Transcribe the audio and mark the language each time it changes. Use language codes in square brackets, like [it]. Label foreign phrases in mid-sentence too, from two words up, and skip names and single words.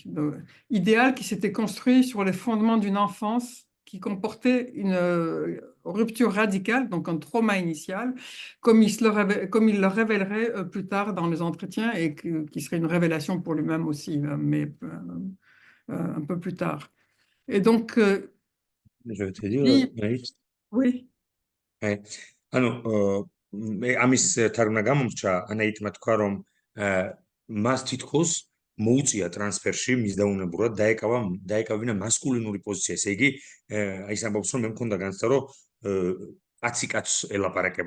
[fr] Idéal qui s'était construit sur les fondements d'une enfance qui comportait une rupture radicale, donc un trauma initial, comme il le révélerait plus tard dans les entretiens et qui serait une révélation pour lui-même aussi, mais un peu plus tard. Et donc... je vais te dire, oui. [ka] ანუ ამის თარგმნა გამომრჩა ანაიტმა თქვა რომ მას თითქოს მოუწია ტრანსფერში მისდაუნებურად დაეკავინა მასკულინური პოზიცია. ესე იგი აი ეს ამბობს რომ მე მქონდა განცდა რომ კაცი კაცს ელაპარაკებოდა.